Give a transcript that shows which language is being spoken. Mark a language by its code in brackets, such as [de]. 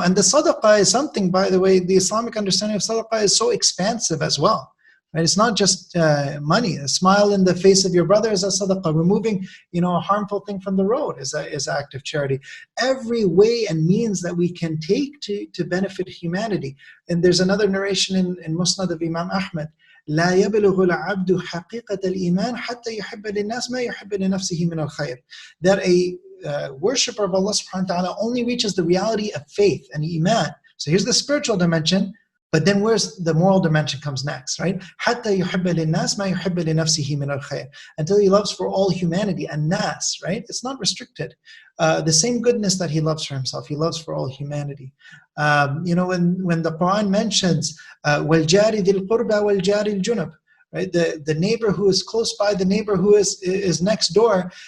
[en] And the sadaqah is something, by the way, the Islamic understanding of sadaqah is so expansive as well. Right? It's not just money. A smile in the face of your brother is a sadaqah. Removing, a harmful thing from the road is an act of charity. Every way and means that we can take to benefit humanity. And there's another narration in Musnad of Imam Ahmad. [ar] لا يبلغ العبد حقيقة الإيمان حتى يحب للناس ما يحب لنفسه من الخير. [en] That a worshipper of Allah subhanahu wa ta'ala only reaches the reality of faith and iman. So here's the spiritual dimension, but then where's the moral dimension comes next, right? [ar] حتى يحب للناس ما يحب لنفسه من الخير. [en] Until he loves for all humanity, and nas, right? It's not restricted. The same goodness that he loves for himself, he loves for all humanity. When the Quran mentions [ar] وَالْجَارِ ذِي الْقُرْبَى وَالْجَارِ الْجُنُبِ, [en] right? The neighbor who is close by, the neighbor who is next door.